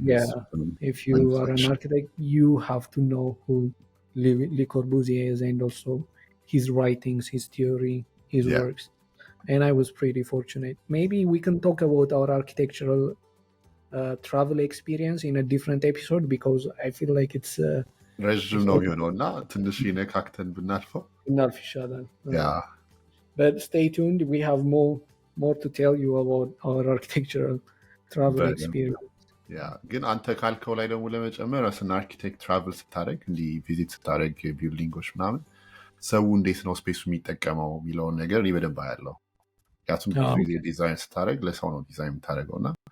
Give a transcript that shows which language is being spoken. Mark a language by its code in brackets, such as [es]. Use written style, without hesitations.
[en] yeah, if you are an architect, you have to know who Le Corbusier is, and also his writings, his theory, his Yeah. works. And I was pretty fortunate. Maybe we can talk about our architectural travel experience in a different episode, because I feel like it's [am] ረዥም ነው የሚሆነው እና ትንሽ ነካክተን ብናልፈው enough ይሻላል። ያ [en] But stay tuned. We have more to tell you about our architectural travel [am] በደንብ። [en] experience. [am] ያ ግን አንተ ካልከው ላይ ደግሞ ለመጨመር ስን አርኪቴክት ትራቭል ስታደረግ እንዲህ ቪዚት ስታደረግ ቢልዲንጎች ምናምን ሰው እንዴት ነው ስፔሱ የሚጠቀመው የሚለውን ነገር እኔ በደንብ አያለው። ምክንያቱም ብዙ ጊዜ ዲዛይን ስታደረግ ለሰው ነው ዲዛይን የምታደረገው እና